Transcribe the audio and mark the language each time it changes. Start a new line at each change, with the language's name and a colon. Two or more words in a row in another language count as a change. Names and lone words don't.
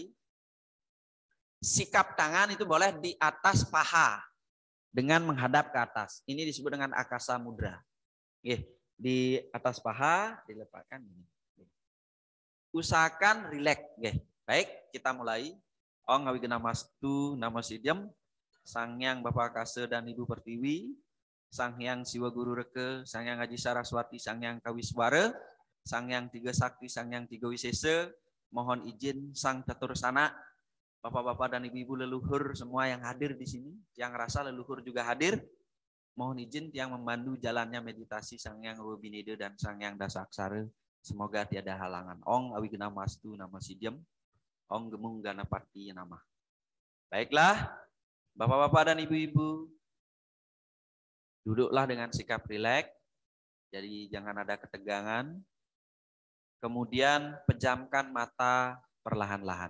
Indonesian: Sikap tangan itu boleh di atas paha dengan menghadap ke atas. Ini disebut dengan akasa mudra. Di atas paha dilepaskan ini. Usahakan rileks. Baik, kita mulai.
Sanskrit: Om ngawi namastu namasidhyam
Indonesian: Sangyang Bapak Kase dan Ibu Pertiwi, Sangyang Siwa Guru Reke, Sangyang Haji Saraswati, Sangyang Kawiswara, Sang Hyang Tiga Sakti, Sang Hyang Tiga Wisesa, mohon izin Sang Catursana, Bapak-bapak dan ibu-ibu leluhur semua yang hadir di sini, yang rasa leluhur juga hadir, mohon izin yang membantu jalannya meditasi Sang Hyang Ruwa Bineda dan Sang Hyang Dasaksara. Semoga tiada halangan.
Sanskrit: Ong Awigna Mastu Nama Sidiem, Ong Gemung Ganapati Nama.
Indonesian: Baiklah, bapak-bapak dan ibu-ibu, duduklah dengan sikap rileks. Jadi jangan ada ketegangan. Kemudian pejamkan mata perlahan-lahan.